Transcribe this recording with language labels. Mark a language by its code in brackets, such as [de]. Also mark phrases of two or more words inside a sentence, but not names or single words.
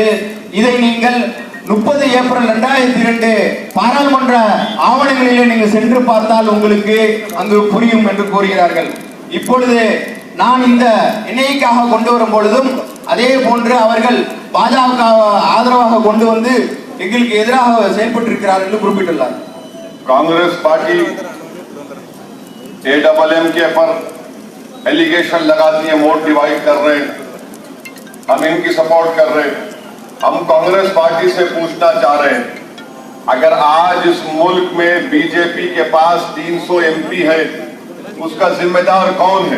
[ta] இதை நீங்கள் 30 ஏப்ரல் 2002 பாராளுமன்ற ஆவணங்களிலே நீங்கள் சென்று பார்த்தால் உங்களுக்கு அங்கு புரியும் என்று கூறுகிறார்கள். இப்பொழுது நான் இந்த என்ஐஏக்காக கொண்டு வரும் பொழுதும் அதே போன்று அவர்கள் பாஜக ஆதரவாக கொண்டு வந்து எங்களுக்கு எதிராக செயல்பட்டிருக்கிறார் என்று குறிப்பிட்டுள்ளார். [hi] कांग्रेस पार्टी AMM के पर एलिगेशन लगाती है, [en] vote divide [hi] कर रहे हैं, हम इनकी सपोर्ट कर रहे हैं। हम कांग्रेस पार्टी से पूछना चाह रहे हैं, अगर आज इस मुल्क में बीजेपी के पास 300 MP है, उसका जिम्मेदार कौन है?